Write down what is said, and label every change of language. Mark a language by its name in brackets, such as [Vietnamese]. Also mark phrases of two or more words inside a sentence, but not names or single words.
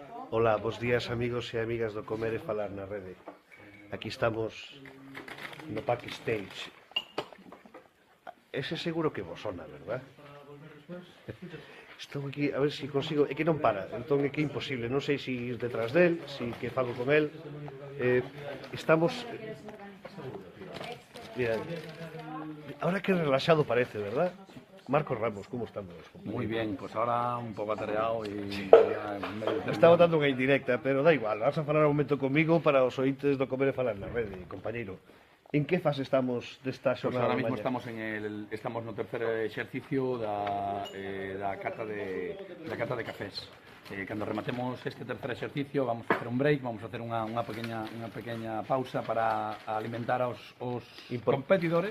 [Galician] Ola, bos días amigos e amigas do Comer e Falar na Rede. Aquí estamos no backstage. Ese seguro que vos sona, verdad? Estou aquí a ver se consigo. É que non para, entón é que é imposible. Non sei se ir detrás del, se que fago con el. Estamos... Mira, ahora que relaxado parece, verdad? Marcos Ramos, como estamos? [Spanish] Muy bien, pues ahora un poco atareado y ya medio [Galician] Está [Spanish] terminado. [Galician] botando unha indirecta, pero da igual, vas a falar un momento comigo para os ointes do Comer e Falar na Rede, compañeiro. En que fase estamos desta [Spanish] Pues [Galician] xornada [Spanish] ahora [Galician] de [Spanish] mismo [Galician] mañá? estamos no tercer exercicio da cata de cafés. Cando rematemos este tercer exercicio vamos a hacer un break, vamos a hacer unha pequeña pausa para alimentar aos competidores.